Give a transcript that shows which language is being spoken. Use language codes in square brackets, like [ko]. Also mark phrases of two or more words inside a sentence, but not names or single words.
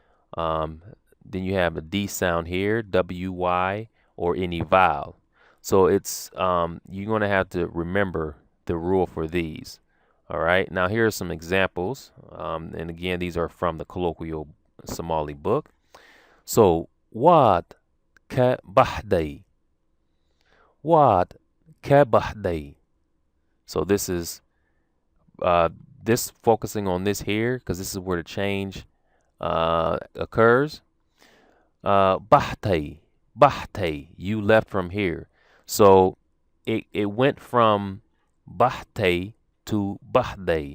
[en] Then you have a D sound here, W-Y, or any vowel. So it's you're going to have to remember the rule for these. All right. Now here are some examples, and again these are from the colloquial Somali book. [so] So wad ka bahday, wad ka bahday. [en] So this is this focusing on this here because this is where the change occurs. [so] Bahtay, bahtay, [en] you left from here. So it went from bahtay to bahday.